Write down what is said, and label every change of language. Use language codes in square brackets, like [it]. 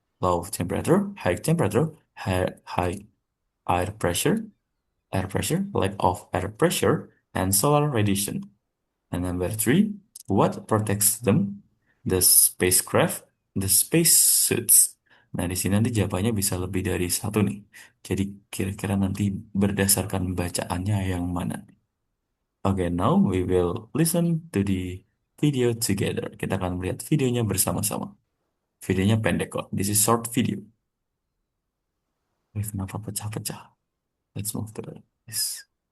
[en] Low temperature, high temperature, high air pressure, lack of air pressure, and solar radiation. And number three, what protects them? The spacecraft, the space suits. [id] Nah, di sini nanti jawabannya bisa lebih dari satu nih. Jadi kira-kira nanti berdasarkan bacaannya yang mana. [en] Okay, now we will listen to the video together. [id] Kita akan melihat videonya bersama-sama. Videonya pendek kok. [en] This is short video. [id] Kenapa pecah-pecah? [en] Let's move to this.